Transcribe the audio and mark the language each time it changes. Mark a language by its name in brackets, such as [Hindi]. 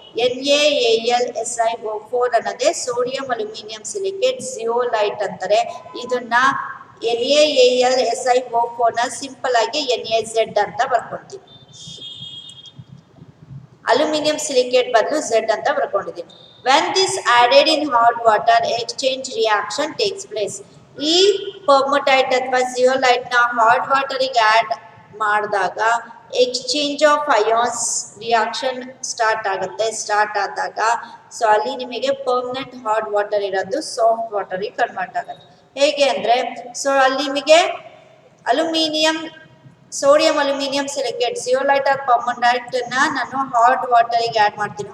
[Kannada] NaAlSiO4 ಅನ್ನೋದೇ sodium aluminium silicate zeolite ಅಂತಾರೆ. ಇದನ್ನ NaAlSiO4 ನ ಸಿಂಪಲ್ ಆಗಿ NaZ ಅಂತ ಬರ್ಕೊಂತೀವಿ. ಅಲ್ಯೂಮಿನಿಯಂ ಸಿಲಿಕೇಟ್ ಬದಲು Z ಅಂತ ಬರ್ಕೊಂಡಿದ್ದೀವಿ. [English] When this added in hot water, exchange reaction takes place. [Kannada] ಈ ಪರ್ಮುಟೈಟ್ ಅಥವಾ ಜಿಯೋಲೈಟ್ ನ ಹಾಟ್ ವಾಟರಿಗೆ ಆಡ್ ಮಾಡಿದಾಗ exchange of ions reaction start ಆಗುತ್ತೆ. ಸ್ಟಾರ್ಟ್ ಆದಾಗ ಸೊ ಅಲ್ಲಿ ನಿಮಗೆ ಪರ್ಮನೆಂಟ್ ಹಾಟ್ ವಾಟರ್ ಇರೋದು ಸಾಫ್ಟ್ ವಾಟರ್ಗೆ ಕನ್ವರ್ಟ್ ಆಗುತ್ತೆ. ಹೇಗೆ ಅಂದರೆ ಸೊ ಅಲ್ಲಿ ನಿಮಗೆ aluminium sodium aluminium silicate zeolite R ಪರ್ಮುಟೈಟ್ ನ ನಾನು ಹಾಟ್ ವಾಟರ್ಗೆ ಆಡ್ ಮಾಡ್ತೀನಿ.